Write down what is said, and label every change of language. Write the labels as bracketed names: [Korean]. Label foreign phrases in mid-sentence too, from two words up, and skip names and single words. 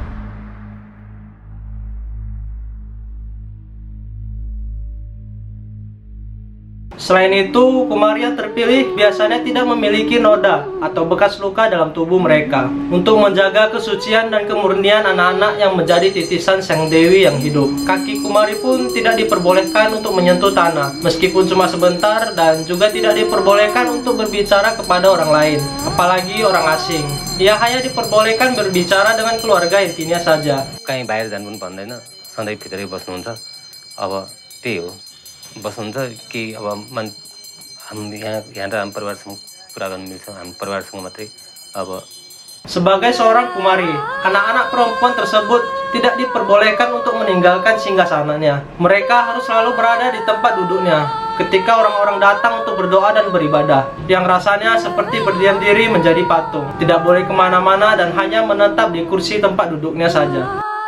[Indonesian] Selain itu, Kumari yang terpilih biasanya tidak memiliki noda atau bekas luka dalam tubuh mereka untuk menjaga kesucian dan kemurnian anak-anak yang menjadi titisan Sang Dewi yang hidup. Kaki Kumari pun tidak diperbolehkan untuk menyentuh tanah meskipun cuma sebentar, dan juga tidak diperbolehkan untuk berbicara kepada orang lain, apalagi orang asing. Ia hanya diperbolehkan berbicara dengan keluarga intinya saja. [Nepali] कहीं बाहिर जानु पनि भन्दैन, सधैँ भित्रै बस्नुहुन्छ. अब त्यही हो, बस्नुहुन्छ कि अब हामी यहाँ र हाम्रो परिवारसँग कुरा गर्न मिल्छ, हाम्रो परिवारसँग मात्रै. अब [Indonesian] sebagai seorang Kumari, anak-anak perempuan tersebut tidak diperbolehkan untuk meninggalkan singgasananya. Mereka harus selalu berada di tempat duduknya ketika orang-orang datang untuk berdoa dan beribadah, yang rasanya seperti berdiam diri menjadi patung. Tidak boleh kemana-mana dan hanya menetap di kursi tempat duduknya saja.